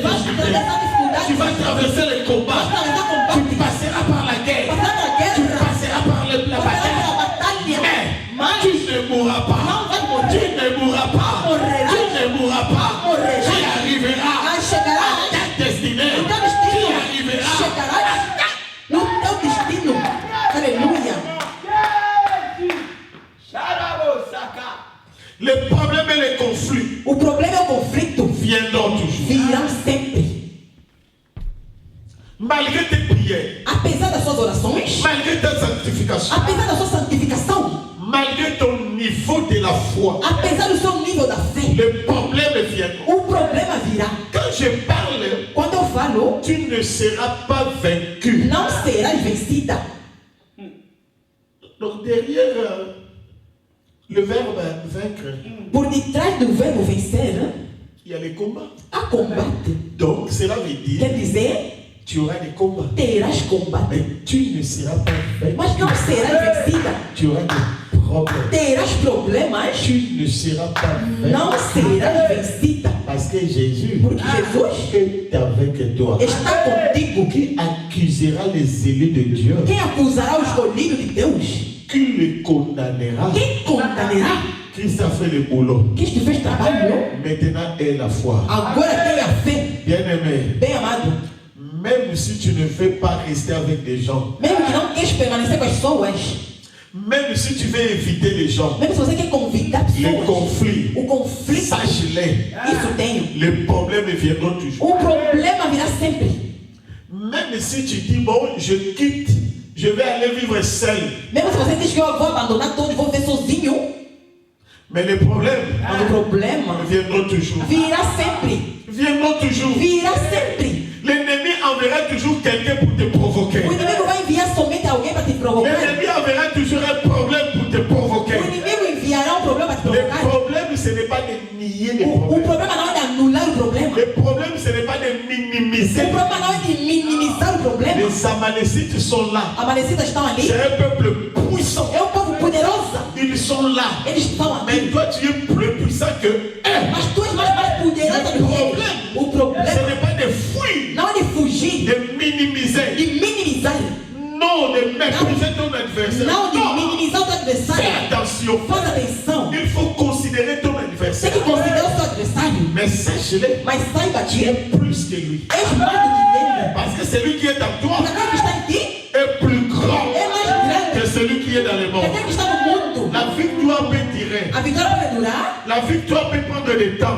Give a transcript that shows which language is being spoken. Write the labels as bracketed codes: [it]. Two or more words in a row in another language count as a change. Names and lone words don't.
[pt] vai [fr] difficultés. [pt] atravessar dificuldades, [fr] Tu vas traverser les combats. [pt] vai atravessar [fr] Tu [pt] combate, [fr] passeras par la guerre. [pt] passar pela [fr] Tu [pt] guerra, [fr] passeras par la [pt] passar [fr] bataille. [pt] pela batalha, [fr] Mais [pt] mas [fr] tu ne mourras pas. [pt] não vai [fr] Tu [pt] morrer. [fr] ne mourras pas. [pt] Morrerás. [fr] Tu ne mourras pas. [pt] Morrerás. [fr] Tu arriveras [pt] Mas [fr] à [pt] chegarás [fr] ta destinée. [pt] no teu [fr] Tu [pt] destino, [fr] arriveras [pt] chegarás no teu destino. Aleluia. [fr] Les problèmes et les conflits [pt] O problema é o conflito, [fr] viendront toujours. [pt] virão sempre. [fr] Malgré tes prières, [pt] Apesar das suas orações, [fr] malgré ta sanctification, [pt] apesar da sua santificação, [fr] malgré ton niveau de la foi, [pt] apesar do seu nível da fé, [fr] les problèmes viendront. [pt] o problema virá. [fr] Quand je parle, [pt] Quando eu falo, [fr] tu ne seras pas vaincu. [pt] não serás vencida. [fr] Donc derrière le verbe vaincre, [pt] Por detrás do verbo vencer, [fr] il y a les combats. [pt] há combate. [fr] Donc cela veut dire [pt] Quer dizer, [fr] tu auras des combats. [pt] terás combate. [fr] Mais tu ne seras pas vaincu. [pt] Mas não serás vencida. [fr] Tu auras des problèmes. [pt] Terás problemas, [fr] Tu ne seras pas vaincu. [pt] não serás vencida. [fr] Parce que Jésus [pt] Porque Jesus [fr] est avec toi. [pt] está contigo. [fr] Qui accusera les élus de Dieu? [pt] Quem acusará o escolhido de Deus? [fr] Qui le condamnera? [pt] Quem condenará? [fr] Christ a fait le boulot. [pt] Cristo fez trabalho. [fr] Maintenant est la foi. [pt] Agora tem a fé. [fr] Bien-aimé, [pt] Bem amado, [fr] même si tu ne veux pas rester avec des gens, [pt] mesmo que não queres permanecer com as pessoas, [fr] même si tu veux éviter les gens, [pt] mesmo se você quer convidar [fr] les [pt] pessoas, [fr] conflits, [pt] o conflito, [fr] sache-les, [pt] isso tenho. [fr] les problèmes viendront toujours. [pt] O problema virá sempre. [fr] Même si tu dis, bon, je quitte je vais aller vivre seul. [pt] Mesmo se você diz que eu vou abandonar tudo e vou viver sozinho, [fr] Mais les problèmes [pt] mas o problema [fr] viendront toujours. [pt] virá sempre. [fr] Viendront toujours. [pt] Virá sempre. [fr] L'ennemi enverra toujours quelqu'un pour te provoquer. [pt] O inimigo vai enviar somente alguém para te provocar. [fr] L'ennemi enverra toujours un problème pour te provoquer. [pt] O inimigo enviará um problema para te [fr] Le [pt] provocar. [fr] problème, ce n'est pas de nier les [pt] O [fr] problèmes. [pt] problema não é de anular o problema. [fr] Le problème, ce n'est pas de minimiser. [pt] O problema não é de minimizar o problema. [fr] Les Amalécites sont là. [pt] Amanecidas estão ali. [fr] C'est un peuple puissant. [pt] É um povo poderoso. [fr] Ils sont là. [pt] Eles estão [fr] Mais [pt] aqui. [fr] toi, tu es plus puissant que eux. [pt] Mas tu és mais poderoso do que eles. O [fr] Ce [pt] problema [fr] n'est pas de fuir, [pt] não é de fugir, [fr] de minimiser. [pt] de minimizar. [fr] Non, de mépriser ton adversaire. [pt] Não de [fr] Non. [pt] minimizar o teu [fr] Fais [pt] adversário. [fr] attention. [pt] Faz atenção. [fr] Il faut considérer ton [pt] Tem [fr] adversaire. [pt] que considerar o seu adversário. [fr] Mais sache-le, [pt] Mas saiba [fr] tu [pt] que [fr] es plus que lui. [pt] és mais do que ele. [fr] Parce que celui qui est en toi [pt] Porque aquele que está em ti [fr] est plus grand [pt] é mais grande [fr] que celui qui est dans le [pt] que [fr] monde. [pt] aquele que está no mundo. [fr] La victoire peut tirer. [pt] A vitória pode durar. [fr] La victoire peut prendre du temps.